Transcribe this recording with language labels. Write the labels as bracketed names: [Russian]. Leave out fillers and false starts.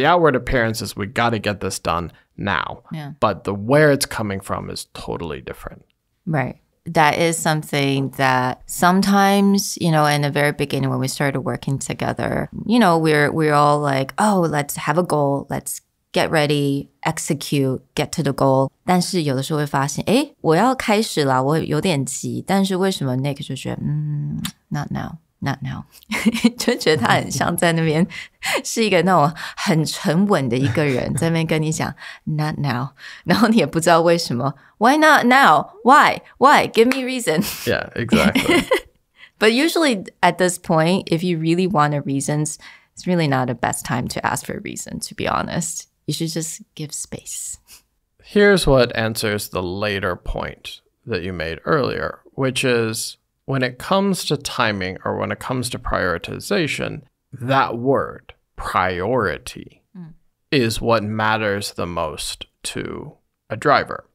[English] The outward appearance is, we got to get this done now. But the where it's coming from is totally different. Right. That is something that sometimes, in the very beginning when we started working together, we're all like, oh, let's have a goal. Let's get ready, execute, get to the goal. [Chinese] 但是有的时候会发现，我要开始啦，我有点急，但是为什么 Nick 就觉得not now 就觉得他很像在那边是一个那种很沉稳的一个人，在那边跟你讲 not now， 然后你也不知道为什么 [English] why not now? Why? Give me reason. Yeah, exactly. But usually at this point, if you really want a reasons, it's really not the best time to ask for a reason, to be honest. You should just give space. Here's what answers the later point that you made earlier, which is, when it comes to timing or when it comes to prioritization, that word, priority, is what matters the most to a driver.